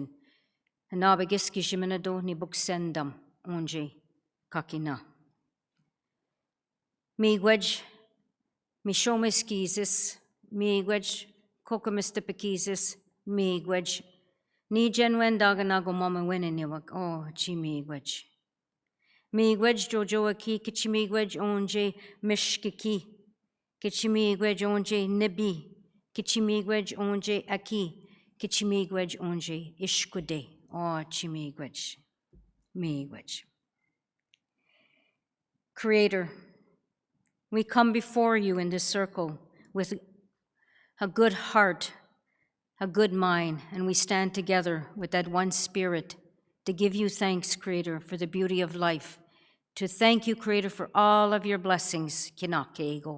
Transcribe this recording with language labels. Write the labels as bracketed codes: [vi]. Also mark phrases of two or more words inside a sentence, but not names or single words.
[oj] Anabigus kishiminado ni buksendam, onje kakina. Migwej, mishomiskizis, migwej kokomistipikizis, migwej, ni genwen daganago mama wininiwak, oh, chimigwej. Migwej jojoaki, kichimigwej onje mishkiki, kichimigwej onje nibi, kichimigwej onje aki, kichimigwej onje ishkude, oh, chimigwej, migwej. [en] Creator, we come before you in this circle with a good heart, a good mind, and we stand together with that one spirit to give you thanks, Creator, for the beauty of life, to thank you, Creator, for all of your blessings, Kinakego.